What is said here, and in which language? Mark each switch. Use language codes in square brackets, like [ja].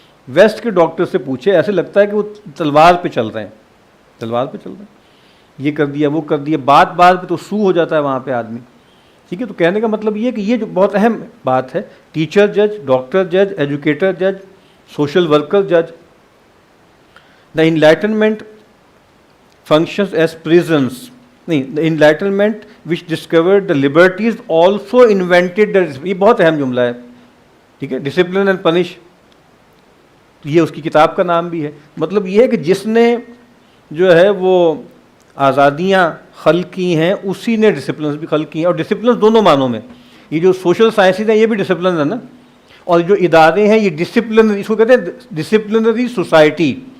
[ur] Waste کے doctor سے پوچھے، ایسے لگتا ہے کہ وہ تلوار پہ چل رہے ہیں، تلوار پہ چل رہے ہیں. یہ کر دیا، وہ کر دیا، بات پہ تو سو ہو جاتا ہے وہاں پہ آدمی. ٹھیک ہے. تو کہنے کا مطلب یہ کہ یہ جو بہت اہم بات ہے، ٹیچر جج، ڈاکٹر جج، ایجوکیٹر جج، سوشل ورکر جج. [en] دا enlightenment functions as prisons. نہیں, the enlightenment which discovered the liberties also invented the. [ur] یہ بہت اہم جملہ ہے، ٹھیک ہے. ڈسپلن اینڈ پنش، یہ اس کی کتاب کا نام بھی ہے. مطلب یہ ہے کہ جس نے جو ہے وہ آزادیاں خلق کی ہیں، اسی نے ڈسپلنس بھی خلق کی ہیں. اور ڈسپلنس دونوں معنوں میں. یہ جو سوشل سائنسز ہیں یہ بھی ڈسپلن ہے نا، اور جو ادارے ہیں یہ ڈسپلن، اس کو کہتے ہیں ڈسپلنری سوسائٹی.